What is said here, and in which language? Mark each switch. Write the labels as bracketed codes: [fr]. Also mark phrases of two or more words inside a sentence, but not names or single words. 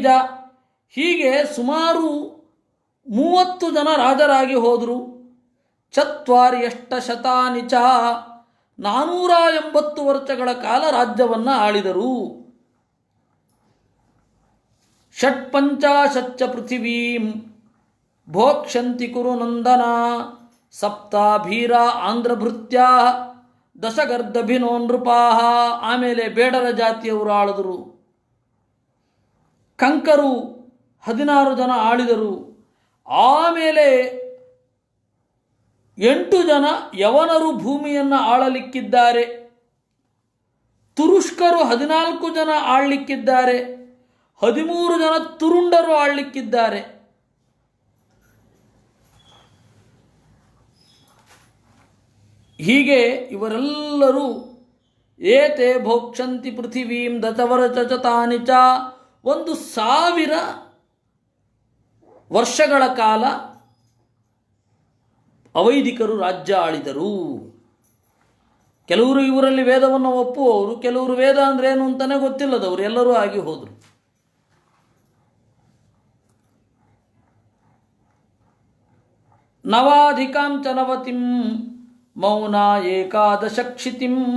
[kn] ಹೀಗೆ ಸುಮಾರು 30 ಜನ ರಾಜರಾಗಿ ಹೋದರು. [sa] ಚತ್ವಾರ್ಯಷ್ಟ ಶತಾನಿ ಚ [kn] 480 ವರ್ಷಗಳ ಕಾಲ ರಾಜ್ಯವನ್ನು ಆಳಿದರು. [sa] ಷಟ್ಪಂಚಾಶಚ್ಚ ಪೃಥಿವೀಂ ಭೋಕ್ಷಂತಿ ಕುರು ನಂದನ ಸಪ್ತಾಭೀರ ಆಂಧ್ರಭೃತ್ಯ ದಶಗರ್ಧಭಿನೋ ನೃಪಾಹ. [kn] ಆಮೇಲೆ ಬೇಡರ ಜಾತಿಯವರು ಆಳಿದರು. ಕಂಕರು 16 ಜನ ಆಳಿದರು. ಆಮೇಲೆ 8 ಜನ ಯವನರು ಭೂಮಿಯನ್ನು ಆಳಲಿಕ್ಕಿದ್ದಾರೆ. ತುರುಷ್ಕರು 14 ಜನ ಆಳಲಿಕ್ಕಿದ್ದಾರೆ. 13 ಜನ ತುರುಂಡರು ಆಳಲಿಕ್ಕಿದ್ದಾರೆ. ಹೀಗೆ ಇವರೆಲ್ಲರೂ [sa] ಏತೆ ಭೋಕ್ಷಂತಿ ಪೃಥಿವೀಂ ದಶವರ್ಷತಾನಿ ಚ [kn] 1000 ವರ್ಷಗಳ ಕಾಲ ಅವೈದಿಕರು ರಾಜ್ಯ ಆಳಿದರು. ಕೆಲವರು ಇವರಲ್ಲಿ ವೇದವನ್ನು ಒಪ್ಪುವವರು, ಕೆಲವರು ವೇದ ಅಂದ್ರೆ ಏನು ಅಂತಾನೆ ಗೊತ್ತಿಲ್ಲದವರು ಎಲ್ಲರೂ ಆಗಿ ಹೋದರು. [sa] ನವಾಧಿಕಾಂ ಚ ನವತಿಂ ಮೌನ ಏಕಾದಶಕ್ಷಿತಿಂ.